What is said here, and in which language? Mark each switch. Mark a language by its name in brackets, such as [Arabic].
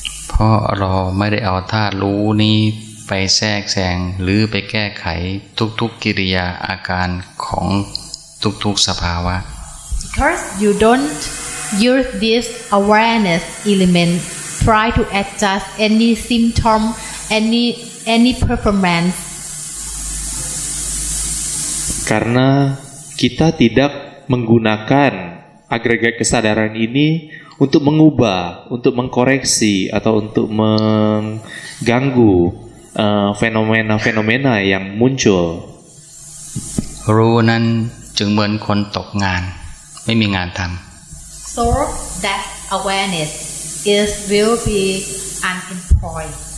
[Thai] เพราะเราไม่ได้เอาธาตุรู้นี้ไปแทรกแซงหรือไปแก้ไขทุกๆกิริยาอาการของทุกๆสภาวะ [English] Because you don't use this awareness element try to adjust any symptom, any performance. [Indonesian] Karena kita tidak menggunakan agregat kesadaran ini untuk mengubah, untuk mengkoreksi atau untuk mengganggu fenomena-fenomena yang muncul. [Thai] รู้นั้นจึงเหมือนคนตกงานไม่มีงานทำ [English] So that awareness will be unemployed.